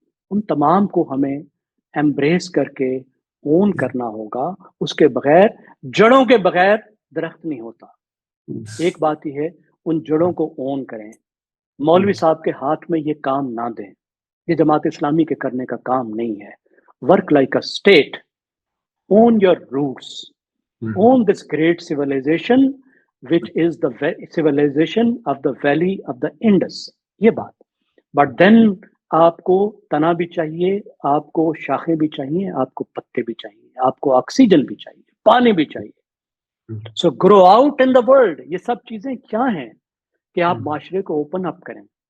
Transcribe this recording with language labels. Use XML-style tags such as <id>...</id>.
<ur>ان تمام کو ہمیں ایمبریس کر کے اون کرنا ہوگا. اس کے بغیر, جڑوں کے بغیر درخت نہیں ہوتا. ایک بات یہ ہے, ان جڑوں کو اون کریں. مولوی صاحب کے ہاتھ میں یہ کام نہ دیں, یہ جماعت اسلامی کے کرنے کا کام نہیں ہے.</ur> <en>Work like a state, own your roots, own this great civilization which is the civilization of the valley of the Indus.</en> <ur>یہ بات. بٹ دین آپ کو تنا بھی چاہیے, آپ کو شاخیں بھی چاہیے, آپ کو پتے بھی چاہیے, آپ کو آکسیجن بھی چاہیے, پانی بھی چاہیے.</ur> <en>So grow out in the world.</en> <ur>یہ سب چیزیں کیا ہیں کہ آپ معاشرے کو اوپن اپ کریں.</ur>